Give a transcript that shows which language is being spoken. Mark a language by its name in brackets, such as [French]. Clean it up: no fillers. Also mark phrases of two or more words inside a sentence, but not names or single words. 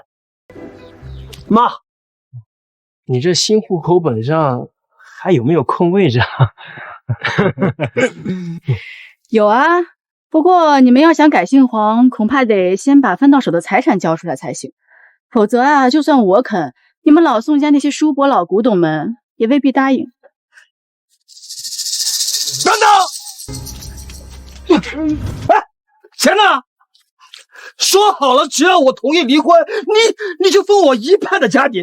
[Chinese] 媽，你這新戶口本上還有沒有空位置啊？有啊，不過你們要想改姓黃，恐怕得先把分到手的財產交出來才行，否則啊，就算我肯，你們老宋家那些叔伯老古董們也未必答應。等等！哎，钱呢？说好了，只要我同意离婚，你就分我一半的家底。